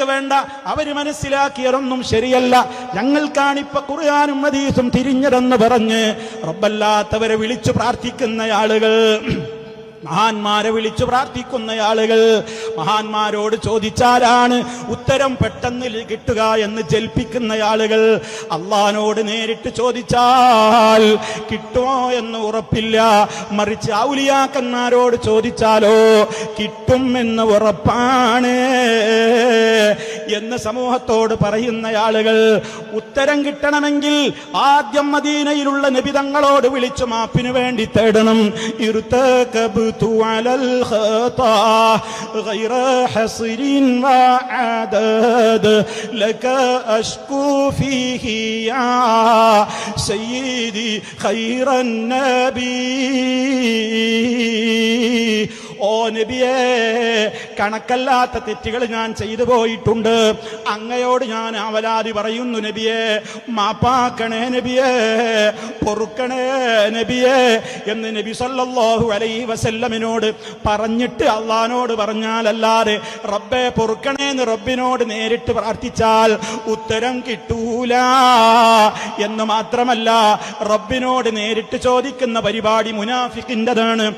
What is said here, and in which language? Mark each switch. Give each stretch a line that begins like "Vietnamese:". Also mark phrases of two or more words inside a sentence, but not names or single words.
Malayalam: വേണ്ട, അവര് മനസ്സിലാക്കിയതൊന്നും ശരിയല്ല, ഞങ്ങൾക്കാണിപ്പോ ഖുർആനും ഹദീസും തിരിഞ്ഞതെന്ന് പറഞ്ഞ് റബ്ബല്ലാത്തവരെ വിളിച്ചു പ്രാർത്ഥിക്കുന്ന ആളുകൾ, മഹാന്മാരെ വിളിച്ചു പ്രാർത്ഥിക്കുന്ന ആളുകൾ, മഹാന്മാരോട് ചോദിച്ചാലാണ് ഉത്തരം പെട്ടെന്ന് കിട്ടുക എന്ന് ജൽപ്പിക്കുന്ന ആളുകൾ, അള്ളാഹിനോട് നേരിട്ട് ചോദിച്ചാൽ കിട്ടുമോ എന്ന് ഉറപ്പില്ല, മറിച്ച് ഔലിയാക്കന്മാരോട് ചോദിച്ചാലോ കിട്ടും എന്ന് ഉറപ്പാണ് എന്ന് സമൂഹത്തോട് പറയുന്ന ആളുകൾ, ഉത്തരം കിട്ടണമെങ്കിൽ ആദ്യം മദീനയിലുള്ള നബിതങ്ങളോട് വിളിച്ചു മാപ്പിനു വേണ്ടി തേടണം.
Arabic: على الخطا غير حصر وعدد لك أشكو فيه يا سيدي خير النبي.
Malayalam: ഓ നബിയേ, കണക്കല്ലാത്ത തെറ്റുകൾ ഞാൻ ചെയ്തു പോയിട്ടുണ്ട്, അങ്ങയോട് ഞാൻ അവലാതി പറയുന്നു നബിയേ, മാപ്പാക്കണേ നബിയേ, പൊറുക്കണേ നബിയേ എന്ന് നബി
Arabic: صلى الله عليه وسلم
Malayalam: പറഞ്ഞിട്ട് അള്ളാഹിനോട് പറഞ്ഞാലല്ലാതെ റബ്ബേ പൊറുക്കണേന്ന് റബ്ബിനോട് നേരിട്ട് പ്രാർത്ഥിച്ചാൽ ഉത്തരം കിട്ടൂല എന്ന് മാത്രമല്ല, റബ്ബിനോട് നേരിട്ട് ചോദിക്കുന്ന പരിപാടി മുനാഫിക്കിൻ്റെതാണ്.